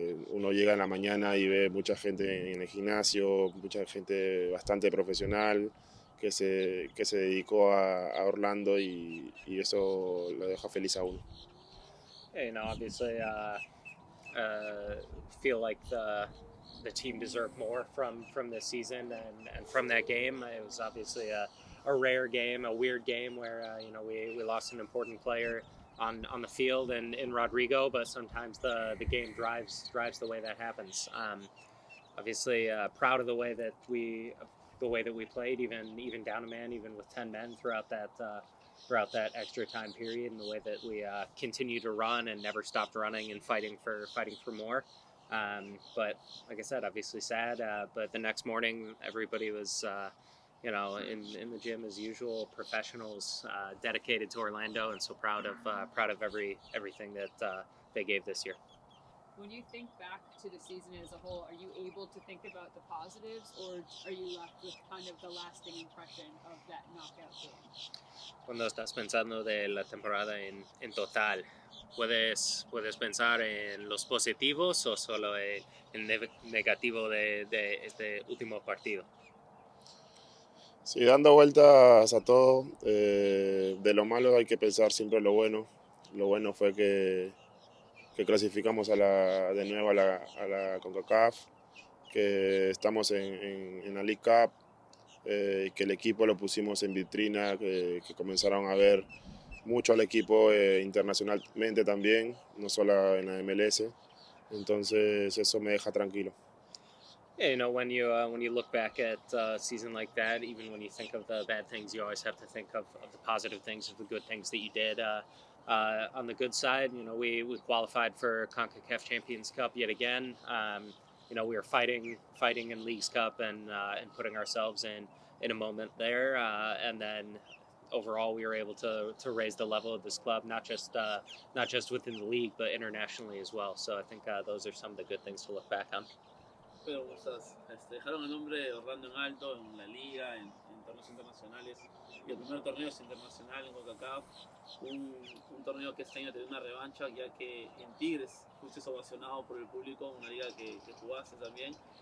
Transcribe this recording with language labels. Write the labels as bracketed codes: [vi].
[es] Uno llega en la mañana y ve mucha gente en el gimnasio, mucha gente bastante profesional que se dedicó a Orlando y eso lo deja feliz a uno. [en] Obviously, uh, feel like the team deserved more from this season and from that game. It was obviously a rare game, a weird game where we lost an important player on the field and in Rodrigo, but sometimes the game drives the way that happens. Obviously, proud of the way that we played, even down a man, even with 10 men throughout that extra time period, and the way that we continue to run and never stopped running and fighting for more. But like I said, obviously sad. But the next morning, everybody was. In the gym as usual, professionals dedicated to Orlando, and so proud of everything that they gave this year. When you think back to the season as a whole, are you able to think about the positives, or are you left with kind of the lasting impression of that knockout game? [es] Cuando estás pensando de la temporada en total, ¿puedes pensar en los positivos o solo el negativo de este último partido? Sí, dando vueltas a todo, de lo malo hay que pensar siempre lo bueno. Lo bueno fue que clasificamos de nuevo a la CONCACAF, que estamos en la League Cup, que el equipo lo pusimos en vitrina, que comenzaron a ver mucho al equipo internacionalmente también, no solo en la MLS. Entonces eso me deja tranquilo. [en] Yeah, when you look back at a season like that, even when you think of the bad things, you always have to think of the positive things, of the good things that you did. On the good side, we qualified for CONCACAF Champions Cup yet again. We were fighting in Leagues Cup and putting ourselves in a moment there, and then overall we were able to raise the level of this club, not just within the league but internationally as well. So I think those are some of the good things to look back on. [es] Pero o sea, dejaron el nombre de Orlando en alto en la liga, en torneos internacionales. Y el primer torneo es internacional en CONCACAF. Un torneo que este año te dio una revancha, ya que en Tigres fuiste ovacionado por el público, una liga que jugaste también.